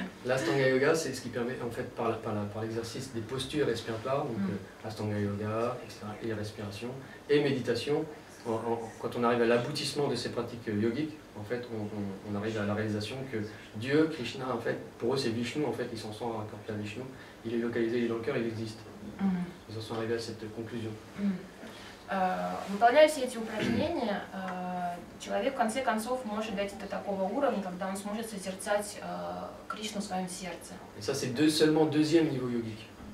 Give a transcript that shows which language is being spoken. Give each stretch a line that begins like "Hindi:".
French: L'Astanga Yoga, c'est ce qui permet, en fait, par l'exercice des postures respiratoires, donc Astanga Yoga, etc., et respiration, et méditation. Quand on arrive à l'aboutissement de ces pratiques yogiques, en fait, on arrive à la réalisation que Dieu, Krishna, en fait, pour eux c'est Vishnu, en fait, ils s'en sont raccordés à Vishnu, il est localisé, il est dans le cœur, il existe. Ils en sont arrivés à cette conclusion.
Russian: Выполняя все эти упражнения, человек в конце концов может дойти до такого уровня, когда он сможет созерцать Кришну в своем сердце.
French: Et ça, c'est seulement deuxième niveau yogique.